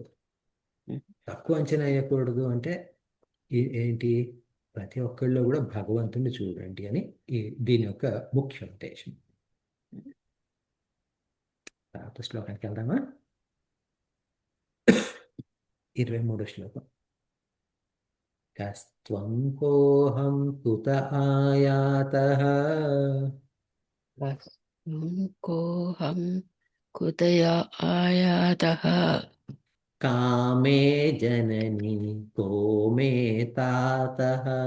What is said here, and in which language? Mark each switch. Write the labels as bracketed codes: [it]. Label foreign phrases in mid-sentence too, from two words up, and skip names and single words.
[te] తక్కువ అంచనా వేయకూడదు అంటే ఏంటి, ప్రతి ఒక్కళ్ళలో కూడా భగవంతుని చూడండి అని దీని యొక్క ముఖ్య ఉద్దేశం. తర్వాత శ్లోకానికి వెళ్దామా? 23వ శ్లోకం. [sa] कस्त्वं कोऽहं कुत आयातः कोऽहं कुतया आयातः कामे जननि को मे तातः